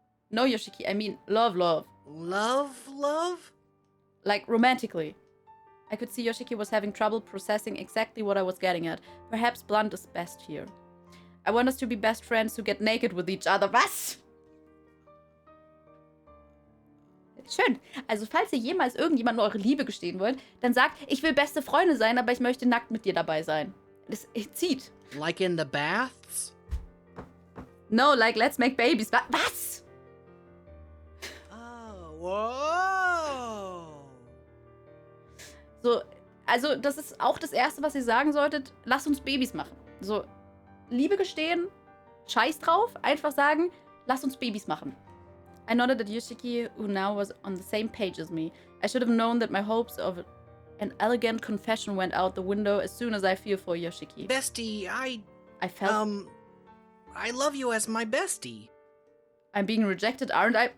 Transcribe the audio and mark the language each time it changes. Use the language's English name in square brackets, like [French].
[English] No, Yoshiki, I mean love. Love? Like romantically. I could see Yoshiki was having trouble processing exactly what I was getting at. Perhaps blunt is best here. I want us to be best friends who get naked with each other. [German] Was? Schön. Also, falls ihr jemals irgendjemandem eure Liebe gestehen wollt, dann sagt, ich will beste Freunde sein, aber ich möchte nackt mit dir dabei sein. Das zieht. [English] Like in the baths? No, like, let's make babies. [German] Was? [English] Oh, whoa. [German] So, also, das ist auch das Erste, was ihr sagen solltet. Lasst uns Babys machen. So, Liebe gestehen, scheiß drauf. Einfach sagen, lasst uns Babys machen. [English] I nodded at Yoshiki, who now was on the same page as me. I should have known that my hopes of an elegant confession went out the window as soon as I feel for Yoshiki. Bestie, I felt... I love you as my bestie. I'm being rejected, aren't I?